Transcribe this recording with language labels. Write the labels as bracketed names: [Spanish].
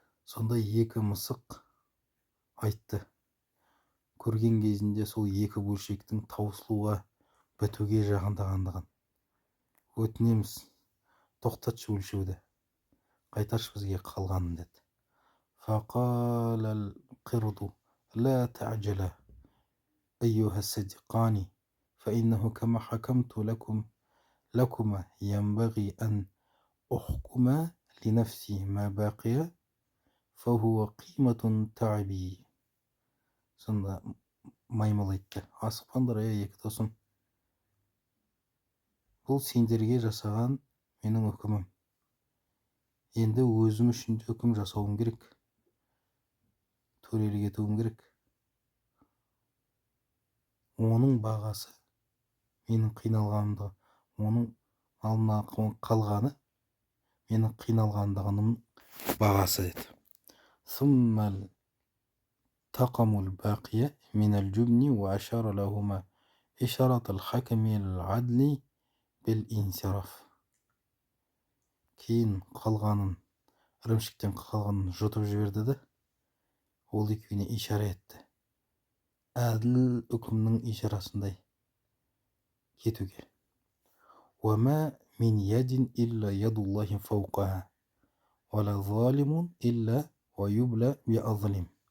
[Kazakh] Сонда екі мысық айтты, көрген кезінде сол екі бөлшектің таусылуға бітуге жақындағандығын. Өтінеміз, тоқтатшы өлшеуді, қайтаршы бізге қалғанын деді. [Arabic] فقال القرد لا تعجل أيها الصديقان فإنه كما حكمت لكما ينبغي أن أحكم لنفسي ما باقي فهو قيمة تعبي. [Kazakh] Сонда маймыл айтты: асықпаңдар екі досым, бұл сендерге жасаған менің үкімім. Енді өзім үшін үкім жасауым керек. Төрелік етуім керек. Оның бағасы менің қиналғанымда, оның алдына қалғаны менің қиналғандығымның бағасы деді. [Arabic] ثم التقم الباقي من الجبن وأشار لهما إشارة الحكم العدل بالانصراف. [Kazakh] Кейін қалғанын, ірімшіктен қалғанын жұтып жіберді де, ол екеуіне ишара етті. Әділ үкімнің ишарасындай кетуге. [Arabic] وَمَا مِنْ يَدٍ إِلَّا يَدُ اللَّهِ فَوْقَهَا وَلَا ظَالِمٌ إِلَّا وَيُبْلَى بِأَظْلِمٍ.